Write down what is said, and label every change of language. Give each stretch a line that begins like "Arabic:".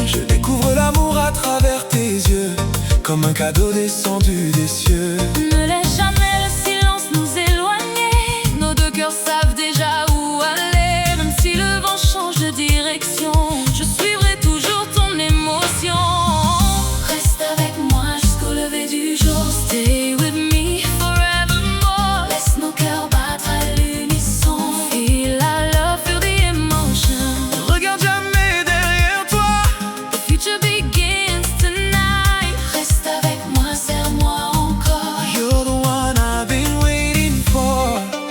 French: Je découvre l'amour à travers tes yeux, comme un cadeau descendu des cieux. Ne laisse jamais le silence nous éloigner. Nos deux cœurs savent déjà où aller. Même si le vent change de direction, je suivrai toujours ton émotion. Reste avec moi jusqu'au lever du jour.
English: Stay with me forevermore.
French: Laisse nos cœurs battre à l'unisson.
English: Feel our love, feel the emotion.
French: Ne regarde jamais derrière toi.
English: The future begins tonight.
French: Reste avec moi, serre-moi encore.
English: You're the one I've been waiting for.